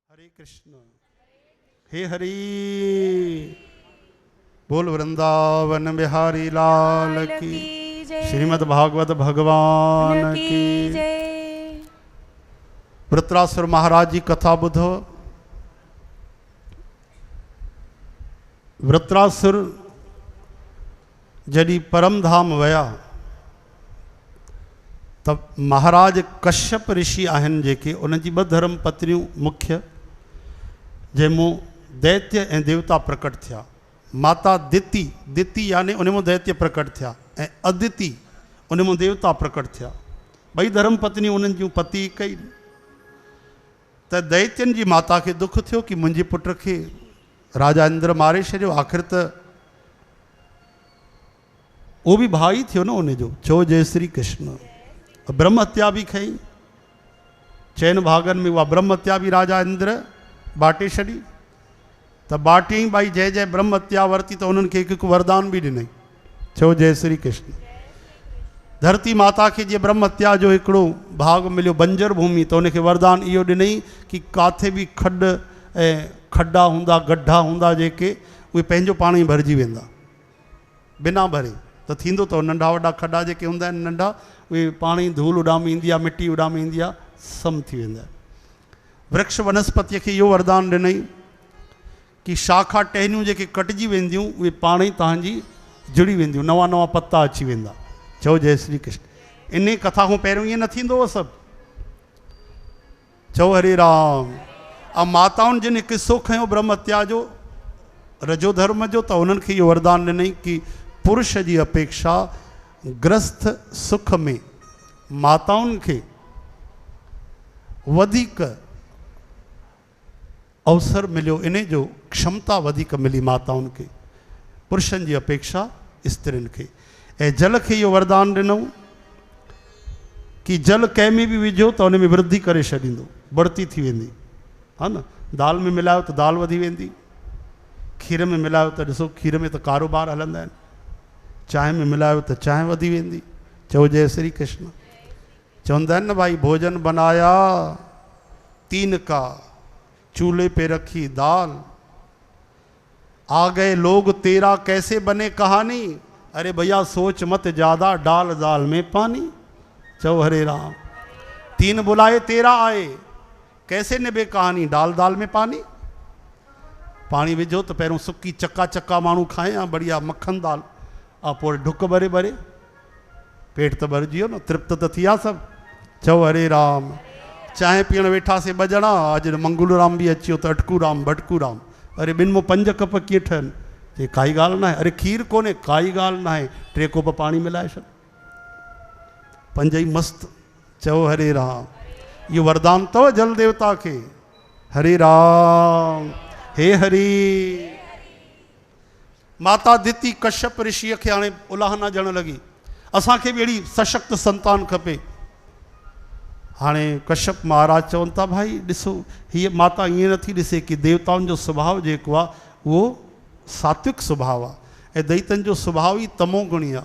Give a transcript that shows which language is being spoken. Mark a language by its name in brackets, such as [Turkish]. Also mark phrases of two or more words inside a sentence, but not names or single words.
[Hindi] हरे कृष्ण। हे हरि बोल वृंदावन बिहारी लाल की। श्रीमद् भागवत भगवान की जय। [Sindhi] वृत्रासुर महाराज जी कथा बुधो। वृत्रासुर जॾहिं परम धाम वया तब महाराज कश्यप ऋषि आहिनि जेके उनजी ॿ धर्म पत्नियूं मुख्य जंहिंमो दैत्य ऐं देवता प्रकट थिया। माता दिति, दिति यानी उनमें दैत्य प्रकट थिया ऐं अदिति उनमें देवता प्रकट थिया। ॿई धर्म पत्नी उन्हनि जूं पति हिकु ई। त दैत्यनि जी माता खे दुख थियो कि मुंहिंजे पुट खे राजा इंद्र मारे छॾियो। आख़िर त उहो बि भाउ ई थियो न उनजो। चओ जय श्री कृष्ण। ब्रह्म हत्या बि खई। चइनि भागनि में उहा ब्रह्म हत्या बि राजा इंद्र बाटे छॾी। त बाटियईं भाई जय जय ब्रह्म हत्या वरती त उन्हनि खे हिकु हिकु वरदान बि ॾिनई। चओ जय श्री कृष्ण। धरती माता खे जीअं ब्रह्म हत्या जो हिकिड़ो भाग मिलियो बंजर भूमि त उनखे वरदान इहो ॾिनई कि काथे बि खॾ ऐं खड्डा हूंदा गड्ढा हूंदा जेके उहे पंहिंजो पाण ई भरिजी वेंदा बिना भरे। त थींदो त नंढा वॾा खड्डा जेके हूंदा आहिनि नंढा उहे पाण ई धूल उॾामी ईंदी आहे, मिटी उॾामी ईंदी आहे, सम थी वेंदा आहिनि। वृक्ष वनस्पतिअ खे इहो वरदान ॾिनई कि शाखा टहनियूं जेके कटिजी वेंदियूं उहे पाण ई तव्हांजी जुड़ी वेंदियूं, नवां नवां पत्ता अची वेंदा। चओ जय श्री कृष्ण। इन कथा खां पहिरियों ईअं न थींदो हुओ सभु। चओ हरे राम। ऐं माताउनि जिन किसो खयो ब्रह्म हत्या जो रजो धर्म जो त उन्हनि खे इहो वरदान ॾिनई कि पुरुष जी अपेक्षा ग्रस्त सुख में माताउनि खे वधीक अवसर मिलियो। इन जो क्षमता वधीक मिली माताउनि खे पुरुषनि जी अपेक्षा स्त्रियुनि खे। ऐं जल खे इहो वरदान ॾिनऊं कि जल कंहिं में बि विझो त उन में वृद्धि करे छॾींदो, बढ़ती थी वेंदी। हा न, दाल में मिलायो त दाल वधी वेंदी, खीर में मिलायो त ॾिसो खीर में त कारोबार हलंदा आहिनि, चांहि में मिलायो त चांहि वधी वेंदी। चओ जय श्री कृष्ण। चवंदा आहिनि न भाई [Hindi] भोजन बनाया 3 का, चूल्हे पे रखी दाल, आ गए लोग तेरा कैसे बने कहानी। अरे भैया सोच मत ज्यादा, डाल दाल में पानी। [Sindhi] चौ हरे राम। [Hindi] 3 बुलाए 13 आए, कैसे निभे कहानी, डाल दाल में पानी। [Sindhi] पानी विझो तो पहिरों सुकी चक्का चक्का माण्हू खाए या बढ़िया मक्खन दाल, पोइ ढुक भरे भरे पेट त भरिजी वियो न, तृप्त त थी विया सभु। चओ हरे राम। चांहि पीअण वेठासीं 2 ॼणा, अॼु मंगलू राम बि अची वियो त अटकू राम भटकू राम। अरे 2 में 5 कप कीअं ठहनि? चई काई ॻाल्हि न आहे। अरे खीर कोन्हे, काई ॻाल्हि न आहे, 3 कोप पाणी मिलाए छॾ, 5 ई मस्तु। चओ हरे राम। इहो वरदान अथव जल देवता खे। हरे राम। हे हरि। माता दिति कश्यप ऋषिअ खे हाणे उलाहना ॾियणु लॻी, असांखे बि अहिड़ी सशक्त संतान खपे। हाणे कश्यप महाराज चवनि था भाई ॾिसो हीअ माता ईअं नथी ॾिसे कि देवताउनि जो स्वभाव जेको आहे उहो सात्विक स्वभाव आहे ऐं दैतनि जो स्वभाव ई तमोगुणी आहे।